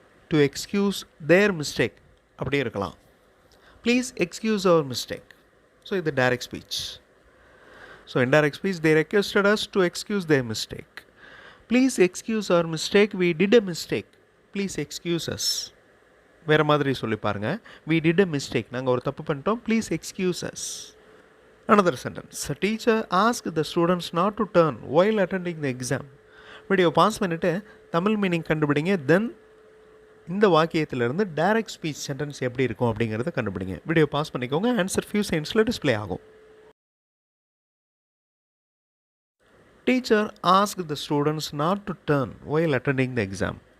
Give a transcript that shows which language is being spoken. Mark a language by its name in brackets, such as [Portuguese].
[English] to excuse their mistake [Tamil] அப்படியே இருக்கலாம். [English] Please excuse our mistake. So இது direct speech. So indirect speech, they requested us to excuse their mistake. Please excuse our mistake. We did a mistake. Please excuse us. [Tamil] வேறு மாதிரி சொல்லி பாருங்கள். [English] we did a mistake, [Tamil] நாங்கள் ஒரு தப்பு பண்ணிட்டோம். [English] Please excuse us. Another sentence. A teacher asked the students not to turn while attending the exam. [Tamil] Video pass பண்ணிவிட்டு Tamil meaning கண்டுபிடிங்க. தென் இந்த வாக்கியத்திலிருந்து டைரக்ட் ஸ்பீச் சென்டென்ஸ் எப்படி இருக்கும் அப்படிங்கிறத கண்டுபிடிங்க. வீடியோ பாஸ் பண்ணிக்கோங்க. ஆன்சர் ஃபியூ செகண்ட்ஸில் டிஸ்பிளே ஆகும். [English] Teacher ask the students not to turn while attending the exam.